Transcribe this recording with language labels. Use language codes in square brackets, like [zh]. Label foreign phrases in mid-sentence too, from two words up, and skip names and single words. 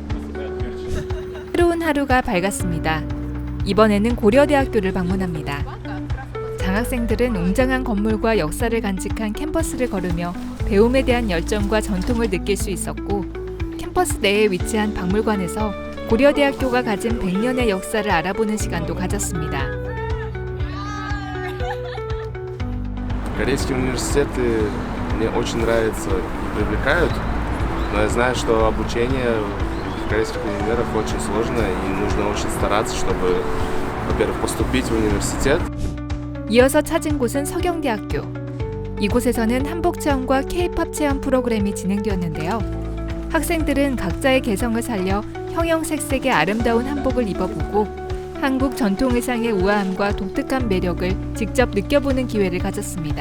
[ko] 새로운 하루가 밝았습니다. 이번에는 고려대학교를 방문합니다. 장학생들은 웅장한 건물과 역사를 간직한 캠퍼스를 걸으며 배움에 대한 열정과 전통을 느낄 수 있었고, 캠퍼스 내에 위치한 박물관에서 고려대학교가 가진 100년의 역사를 알아보는 시간도 가졌습니다. [ru] Корейские университеты мне очень нравятся и привлекают, но я знаю, что обучение в корейских универах очень сложно и нужно очень стараться, чтобы, во-первых, поступить в университет. [ko] 이어서 찾은 곳은 서경대학교. 이곳에서는 한복 체험과 K-팝 체험 프로그램이 진행되었는데요. 학생들은 각자의 개성을 살려 형형색색의 아름다운 한복을 입어보고 한국 전통 의상의 우아함과 독특한 매력을 직접 느껴보는 기회를 가졌습니다.